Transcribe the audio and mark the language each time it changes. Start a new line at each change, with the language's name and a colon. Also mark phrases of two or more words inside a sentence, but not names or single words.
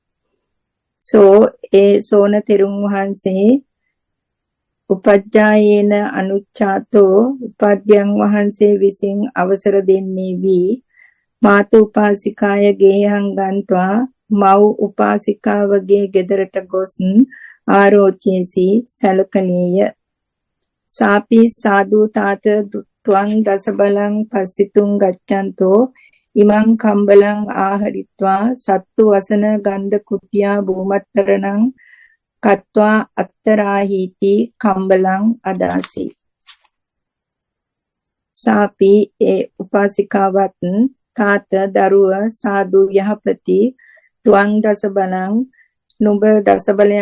Sinhala: සෝන තෙරුන් වහන්සේ
Pali: උපජ්ජායේන අනුච්ඡාතෝ
Sinhala: උපාධ්‍යයන් වහන්සේ විසින් අවසර දෙන්නේ වී
Pali: මාතුපාසිකාය ගේහං ගන්්වා
Sinhala: මව් උපාසිකාවගේ ගෙදරට ගොස් ආරෝචේසි සැලකලේය.
Pali: සාපි සාදු තාත ත්වං දසබලං පස්සිතුං ගච්ඡන්තෝ ඉමං කම්බලං ආහරිත්වා සත්තු වසන ගන්ධ කුටියා භූමත්තරණං කତ୍වා අත්තරාහීති කම්බලං අදාසි.
Sinhala: සාපි ඒ උපාසිකාවත් තාත දරුව සාදු යහපති
Pali: ත්වං දසබලං
Sinhala: නුඹ දසබලයන්